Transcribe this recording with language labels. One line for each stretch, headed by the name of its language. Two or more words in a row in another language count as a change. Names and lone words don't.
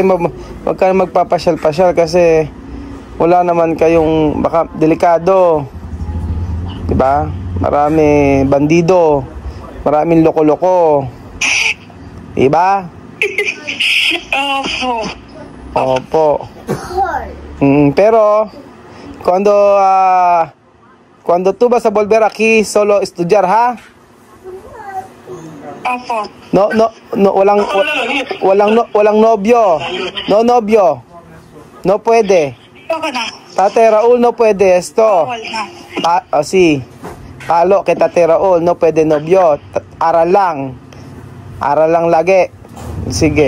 Filipino: Wag ka na magpapasyal-pasyal kasi wala naman kayong baka delikado. Diba? Marami bandido. Maraming loko-loko. Diba? Opo. Opo.
Spanish: Pero cuando tú vas a volver aquí solo estudiar, ha?
Filipino: Opo. Walang nobyo.
Chavacano: No nobyo. No pwede.
Filipino: Okay na.
Chavacano: Tate Raul, no pwede esto.
Filipino: Bawal na. Si Palo kay Tate Raul,
Chavacano: no pwede nobyo.
Filipino: Aral lang. Aral lang lagi. Sige.